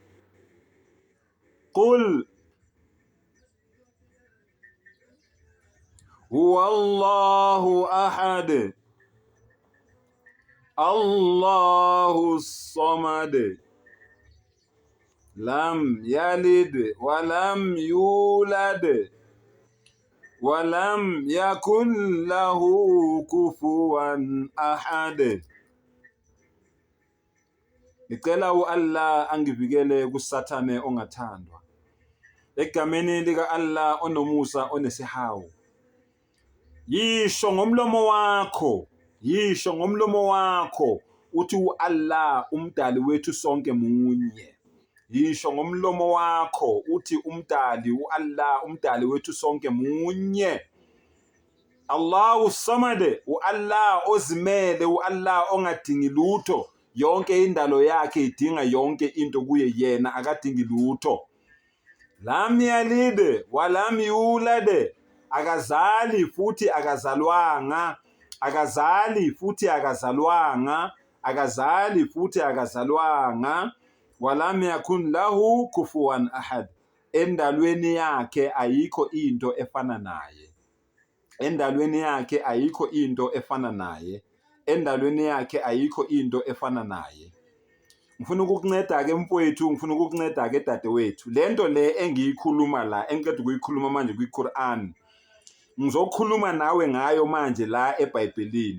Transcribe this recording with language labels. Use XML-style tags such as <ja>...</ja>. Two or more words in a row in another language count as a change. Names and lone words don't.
<ar>قل هو الله أحد الله الصمد لم يلد ولم يولد ولم يكن له كفوا أحد.</ar> <zu>Ngicela u-Allah angivikele kusathane ongathandwa. Egameni lika Allah onomusa onesihawu. Yisho ngomlomo wakho uthi u-Allah umdali wethu sonke munye. Yisho ngomlomo wakho uthi u-Allah umdali wethu sonke munye.</zu> <ar>الله الصمد,</ar> <zu>u-Allah ozimele, u-Allah ongadingi lutho. Yonke indalo yakhe idinga yonke into kuye yena, akadingi lutho.</zu> <ar>لم يلد ولم يولد,</ar> <zu>akazali futhi akazalwanga, akazali futhi akazalwanga, akazali futhi akazalwanga.</zu> <ar>ولم يكن له كفوا أحد,</ar> <zu>endalweni yakhe ayikho into efana naye. Endalweni yakhe ayikho into efana naye. Endalweni yakhe ayikho into efana naye. Ngifuna ukukunceda ke mfowethu, ngifuna ukukunceda ke dadewethu. Lento le engiyikhuluma la, engiqeda ukuyikhuluma manje kwiQuran, ngizokhuluma nawe ngayo manje la eBhayibhelini.</zu>